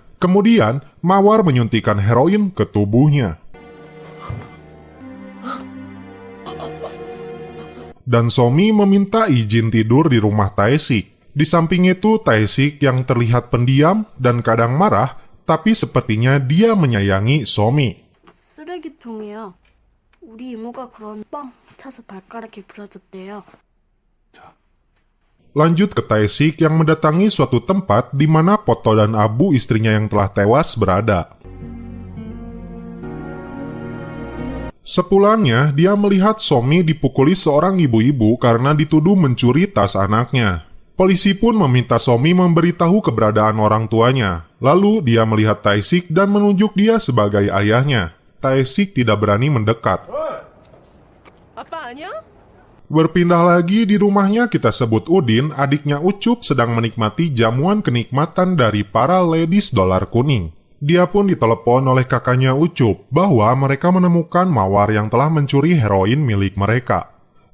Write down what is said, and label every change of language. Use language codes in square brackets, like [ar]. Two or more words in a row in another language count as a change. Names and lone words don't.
[id] Kemudian, Mawar menyuntikkan heroin ke tubuhnya. Dan Somi meminta izin tidur di rumah Taesik. Di samping itu, Taesik yang terlihat pendiam dan kadang marah, tapi sepertinya dia menyayangi Somi. [ko] 쓰레기통이요. 우리 이모가 그런 빵 차서 발가락에 부러졌대요. [id] Lanjut ke Taesik yang mendatangi suatu tempat di mana Poto dan Abu istrinya yang telah tewas berada. Sepulangnya, dia melihat Somi dipukuli seorang ibu-ibu karena dituduh mencuri tas anaknya. Polisi pun meminta Somi memberitahu keberadaan orang tuanya. Lalu dia melihat Taesik dan menunjuk dia sebagai ayahnya. Taesik tidak berani mendekat. [ko] 아빠 아니야? [id] Berpindah lagi di rumahnya kita sebut Udin, adiknya Ucup sedang menikmati jamuan kenikmatan dari para ladies dolar kuning. Dia pun ditelepon oleh kakaknya Ucup bahwa mereka menemukan Mawar yang telah mencuri heroin milik mereka.